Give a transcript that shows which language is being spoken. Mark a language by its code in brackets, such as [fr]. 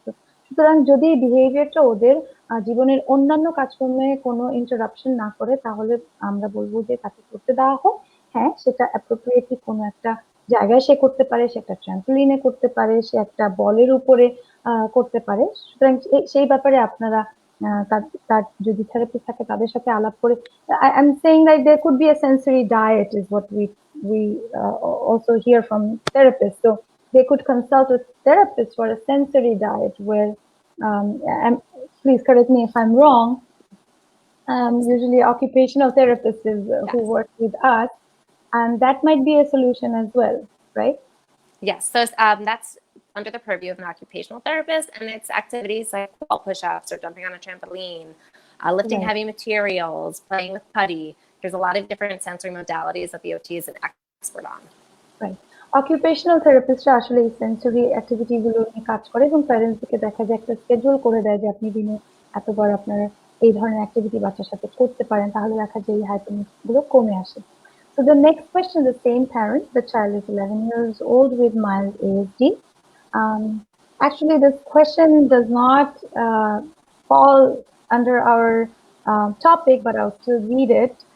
[bn] তো সুতরাং যদি বিহেভিয়ারটা ওদের জীবনের অন্যান্য কাজকর্মে কোনো ইন্টারাপশন না করে তাহলে আমরা বলবো যে তাকে করতে দেওয়া হোক। হ্যাঁ, সেটা অ্যাপ্রোপ্রিয়েটলি কোনো একটা জায়গায় সে করতে পারে, সে একটা ট্রাম্পলিনে করতে পারে, সে একটা বলের উপরে করতে পারে। সুতরাং সেই ব্যাপারে আপনারা তার যদি থেরাপিস্ট থাকে তাদের সাথে আলাপ করে [en] I'm saying that there could be a sensory diet is what we also hear from therapists. So they could consult a therapist for a sensory diet where and please correct me if I'm wrong. Usually occupational therapists is who Yes. work with us, and that might be a solution as well, right? Yes, so that's under the purview of an occupational therapist, and it's activities like wall push-ups or jumping on a trampoline, lifting Right. heavy materials, playing with putty. There's a lot of different sensory modalities that the OT is an expert on. Right. [bn] Occupational থেরাপিস্টরা আসলে এই sensory activity গুলো নিয়ে কাজ করে এবং প্যারেন্টসকে দেখা যায় একটা স্কেডিউল করে দেয় যে আপনি দিনে এতবার আপনারা এই ধরনের অ্যাক্টিভিটি বাচ্চার সাথে করতে পারেন, তাহলে দেখা যায় এই হাইপারনেস গুলো কমে আসে। [en] So the next question, the same parent, the child is 11 years old with mild ASD. Um, Actually, this question does not fall under our topic, but I'll still read it.